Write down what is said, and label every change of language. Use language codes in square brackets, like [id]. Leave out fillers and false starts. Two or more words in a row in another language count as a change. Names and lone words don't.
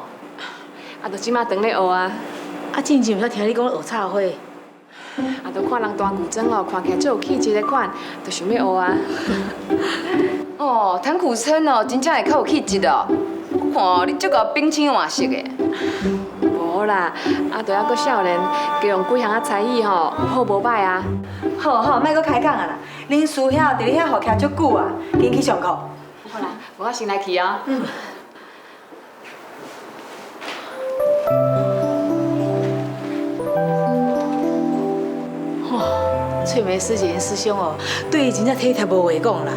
[nan] 啊，就即马当咧学啊。啊，之前毋捌听你讲学插花。啊，就看人弹古筝哦，看起来最有气质的款，就想要学啊。哦，弹古筝哦，真正会较有气质哦。我看哦，你足够冰清换色的。无啦，啊，都还阁少年，加用几项仔才艺吼，有好无歹啊。好好，莫搁开讲啊啦！恁师兄伫你遐好徛足久啊，紧去上课。好啦，我先来去哦。翠梅师姐师兄哦，对伊真正体贴无话讲啦。